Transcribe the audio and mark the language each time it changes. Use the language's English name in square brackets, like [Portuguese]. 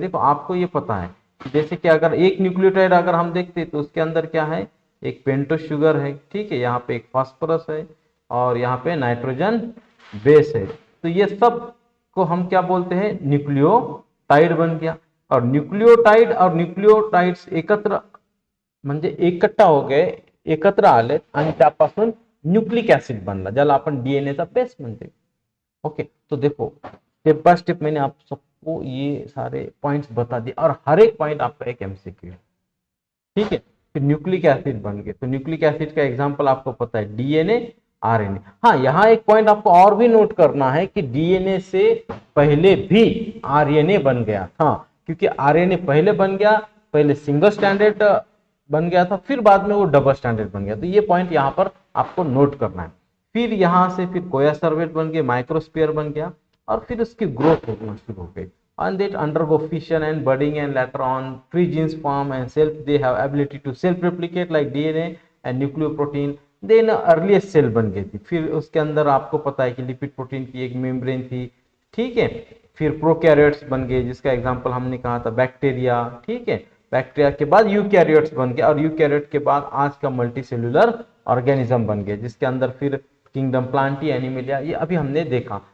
[Hindi] देखो आपको ये पता है जैसे कि अगर एक न्यूक्लियोटाइड अगर हम देखते तो उसके अंदर क्या है, एक पेंटोस शुगर है, ठीक है, यहाँ पे एक फास्फोरस है और यहाँ पे नाइट्रोजन बेस है। तो ये सब को हम क्या बोलते हैं, न्यूक्लियोटाइड बन गया। और न्यूक्लियोटाइड और न्यूक्लियोटाइड्स एकत्र [Marathi] म्हणजे [Hindi] एकट्ठा हो गए, [Marathi] एकत्र आले आणि त्यापासून न्यूक्लिक ऍसिड बनला, ज्याला आपण डीएनएचा बेस म्हणते. [Hindi] ओके, तो देखो स्टेप बाय स्टेप मैंने आप सबको ये सारे पॉइंट्स बता दिए और हर एक पॉइंट आपका एक एमसीक्यू है. ठीक है, फिर न्यूक्लिक एसिड बन गए, तो न्यूक्लिक एसिड का एग्जांपल आपको पता है डीएनए, आरएनए. हाँ, यहाँ एक पॉइंट आपको और भी नोट करना है कि डीएनए से पहले भी आरएनए बन गया था, क्योंकि आरएनए पहले बन गया, पहले सिंगल स्टैंडर्ड बन गया था, फिर बाद में वो डबल स्टैंडर्ड बन गया. तो ये पॉइंट यहाँ पर आपको नोट करना है. फिर यहाँ से फिर कोया सर्वेट बन गया, माइक्रोस्फीयर बन गया, और फिर उसकी ग्रोथ होना शुरू हो गई. [English] And that undergo fission and budding, and later on free genes form and self they have ability to self replicate like DNA and nucleoprotein. then earliest cell [Hindi] बन गई थी. फिर उसके अंदर आपको पता है कि लिपिड प्रोटीन की एक मेम्ब्रेन थी. ठीक है, फिर प्रोकैरियोट्स बन गए, जिसका एग्जांपल हमने कहा था बैक्टीरिया. ठीक है, बैक्टीरिया के बाद यूकैरियोट्स बन गए, और यूकैरियोट के बाद आज का मल्टी सेल्यूलर ऑर्गेनिज्म बन गए, जिसके अंदर फिर किंगडम प्लांटी, एनिमलिया, ये अभी हमने देखा.